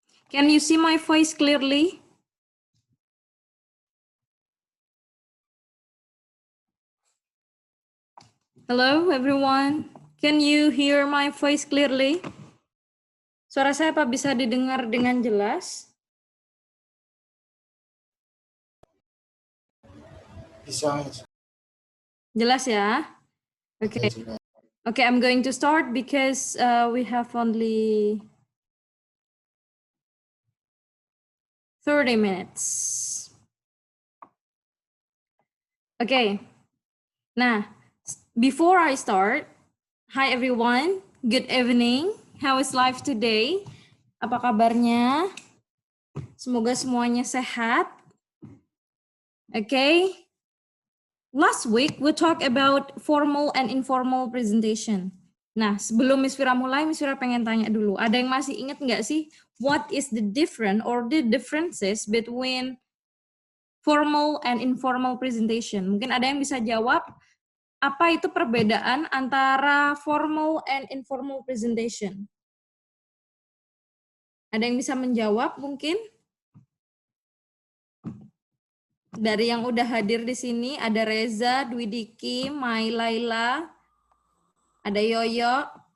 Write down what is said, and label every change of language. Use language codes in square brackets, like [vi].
[en] Can you see my voice clearly? Hello, everyone. Can you hear my voice clearly? [id] Suara saya apa bisa didengar dengan jelas? Bisa. Jelas ya? Okay. [en] Okay, I'm going to start because we have only 30 minutes. Okay. Nah, before I start, hi everyone, good evening. How is life today? [id] Apa kabarnya? Semoga semuanya sehat. Okay. [en] Last week we talked about formal and informal presentation. [id] Nah, sebelum Miss Fira mulai, Miss Fira pengen tanya dulu. Ada yang masih ingat nggak sih? [en] What is the difference or the differences between formal and informal presentation? [id] Mungkin ada yang bisa jawab. Apa itu perbedaan antara [en] formal and informal presentation? [id] Ada yang bisa menjawab mungkin? Dari yang udah hadir di sini, ada Reza, Dwi Diki, Mai Laila, ada Yoyo.